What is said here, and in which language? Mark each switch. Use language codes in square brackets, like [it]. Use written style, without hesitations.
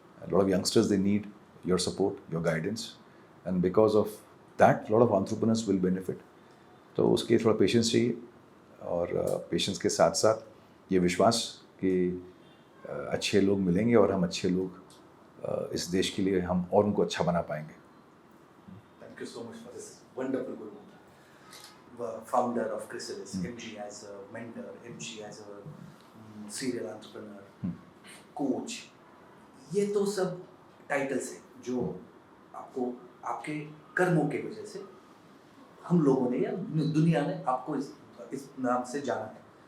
[en] Lot of youngsters they need your support, your guidance and because of that lot of entrepreneurs will benefit. [hi] तो उसके लिए थोड़ा patience चाहिए और patience के साथ साथ ये विश्वास कि अच्छे लोग मिलेंगे और हम अच्छे लोग इस देश के लिए हम और उनको अच्छा बना पाएंगे। [en] Thank you so much for this wonderful guru mantra. Founder of Chrysalis, MG as a mentor, MG as a serial entrepreneur, coach. [hi] ये तो सब टाइटल्स हैं जो आपको आपके कर्मों के वजह से हम लोगों ने या दुनिया ने आपको इस नाम से जाना है।